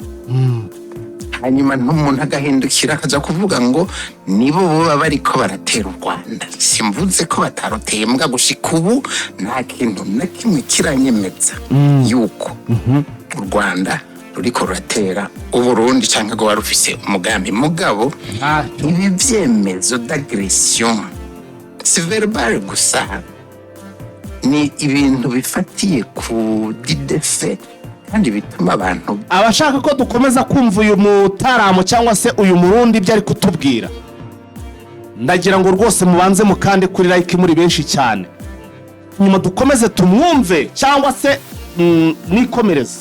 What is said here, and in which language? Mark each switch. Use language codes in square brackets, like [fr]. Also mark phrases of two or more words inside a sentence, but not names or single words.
[rn] Hanyuma n'umuntu agahindukira akaza kuvuga ngo nibo baba bariko baratera u Rwanda. Simvuze ko bataroteye mbwa gushika ubu nta kintu na kimwe kiranyemeza yuko u Rwanda ruriko ruratera Uburundi cyangwa ngo warufise umugambi. Mugabo ibi byemezo [fr] d'agression si verbal [rn] gusa, ni ibintu bifatiye ku didefe kandi bituma abantu [rw] abashaka ko dukomeza kumva uyu mutaramo cyangwa se uyu Murundi ibyo ari kutubwira. Ndagira ngo rwose mubanze mukande kuri like muri benshi cyane, nyuma dukomeze tumwumve cyangwa se nikomereze.